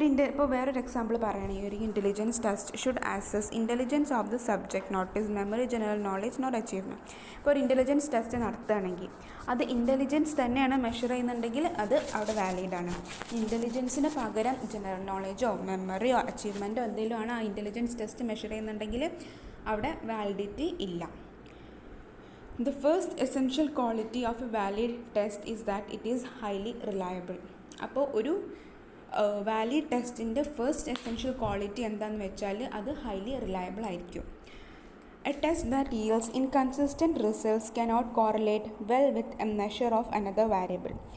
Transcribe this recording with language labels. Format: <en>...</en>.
<ml>ഇപ്പോൾ വേറൊരു എക്സാമ്പിൾ പറയുകയാണെങ്കിൽ ഒരു</ml> <en>Intelligence test should assess intelligence of the subject not is memory, general knowledge, not achievement.</en> <ml>ഇപ്പോൾ ഒരു ഇൻ്റലിജൻസ് ടെസ്റ്റ് നടത്തുകയാണെങ്കിൽ അത് ഇൻ്റലിജൻസ് തന്നെയാണ് മെഷർ ചെയ്യുന്നുണ്ടെങ്കിൽ അത് അവിടെ വാലിഡാണ്. ഇൻ്റലിജൻസിന് പകരം ജനറൽ നോളേജോ മെമ്മറിയോ അച്ചീവ്മെൻറ്റോ എന്തെങ്കിലും ആണ് ആ ഇൻ്റലിജൻസ് ടെസ്റ്റ് മെഷർ ചെയ്യുന്നുണ്ടെങ്കിൽ അവിടെ വാലിഡിറ്റി ഇല്ല.</ml> <en>The first essential quality of a valid test is that it is highly reliable.</en> <ml>അപ്പോൾ ഒരു വാലിഡ് ടെസ്റ്റിൻ്റെ ഫസ്റ്റ് എസെൻഷ്യൽ ക്വാളിറ്റി എന്താണെന്ന് വെച്ചാൽ അത് ഹൈലി റിലയബിൾ ആയിരിക്കും.</ml> <en>A test that yields inconsistent results cannot correlate well with a measure of another variable.</en>